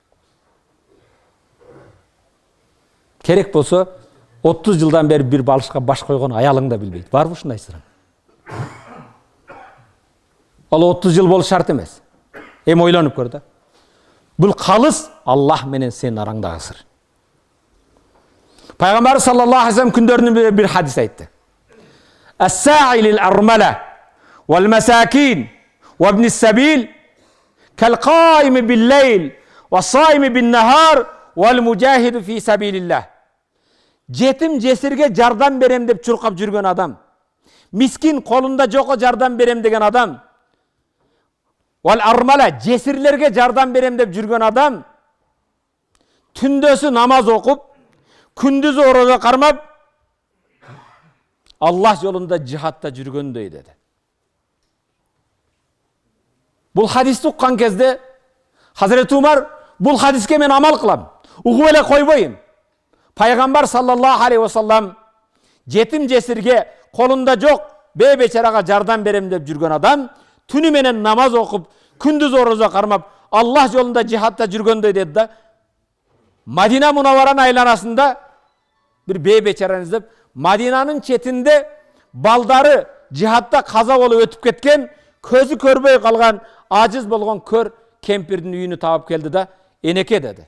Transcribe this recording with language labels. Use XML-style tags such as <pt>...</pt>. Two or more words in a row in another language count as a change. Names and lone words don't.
<ky>Керек болсо 30 жылдан бери бир балышка баш койгон аялың да билбейт. Барбы ушундай сырың? Ал 30 жыл болуш шарт эмес. Эми ойлонуп көр да. Бул калыс Аллах менен сенин араңдагы сыр. Пайгамбар</ky> <ar>صلى الله عليه وسلم</ar> <ky>күндөрүнүн бир хадис айтты.</ky> <ar>الساعي للأرملة والمساكين وابن السبيل كالقائم بالليل والصائم بالنهار والمجاهد في سبيل الله.</ar> <ky>Жетим жесирге жардам берем деп чуркап жүргөн адам, мискин колунда жокко жардам берем деген адам, вал-армала жесирлерге жардам берем деп жүргөн адам, түндөсү намаз окуп, күндүзү орозо кармап, Аллах жолунда жихадта жүргөндөй деди. Бул хадисти уккан кезде Хазіреті Умар бул хадиске мен амал кылам, угуп эле койбойм. Пайгамбар</ky> <ar>صلى الله عليه وسلم</ar> <ky>жетим жесирге колунда жок бейбечарага жардам берем деп жүргөн адам, түнү менен намаз окуп, күндүз орозо кармап, Аллах жолунда жихадта жүргөндөй деди да. Мадина Мунавваранын айланасында бир бейбечараны издеп, Мадинанын четинде балдары жихадта каза болуп өтүп кеткен, көзү көрбөй калган, ажиз болгон көр кемпирдин үйүнү таап келди да, энеке деди.</ky>